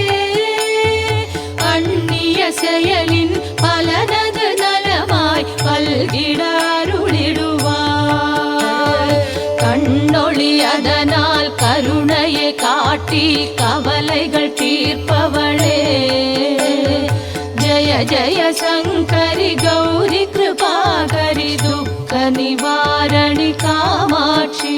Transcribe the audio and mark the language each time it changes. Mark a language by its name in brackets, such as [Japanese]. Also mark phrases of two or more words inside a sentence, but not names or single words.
[Tamil] அந்நிய செயலின் பலனது நலமாய் பல்கிட அருளிடுவாய் கண்ணொளி அதனால் கருணையை காட்டி கவலைகள் தீர்ப்பவளே [Sanskrit] जय जय शङ्करि गौरि कृपाकरि दुःख निवारणि कामाक्षी